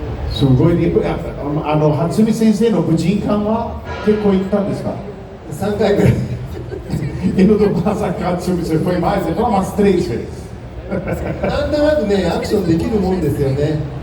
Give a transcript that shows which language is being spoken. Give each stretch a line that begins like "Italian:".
Japanese: すごい、初見先生の武人館は結構行ったんですか？3回ぐらい。
Portuguese: E no do Masaki Hatsumi você foi mais? Ele falou umas 3 vezes.
Japanese: なんとなくね、アクションできるもんですよね。